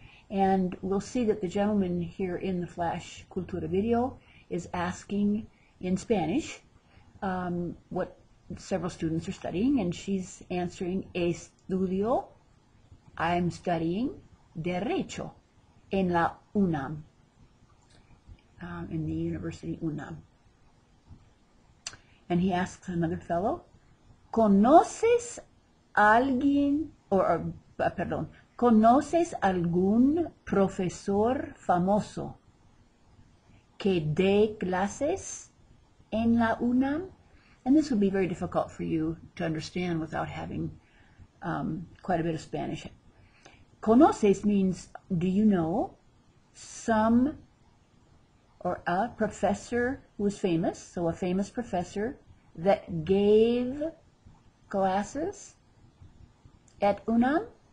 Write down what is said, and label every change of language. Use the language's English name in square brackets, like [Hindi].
[English] And we'll see that the gentleman here in the Flash Cultura video is asking in Spanish what several students are studying, and she's answering, estudio, I'm studying [Spanish] derecho en la UNAM, [English] in the University UNAM. And he asks another fellow, [Spanish] ¿conoces alguien, perdón, ¿Conoces algún profesor famoso que dé clases en la UNAM? [English] And this would be very difficult for you to understand without having quite a bit of Spanish. Conoces means, do you know some or a professor who is famous, so a famous professor that gave classes at UNAM?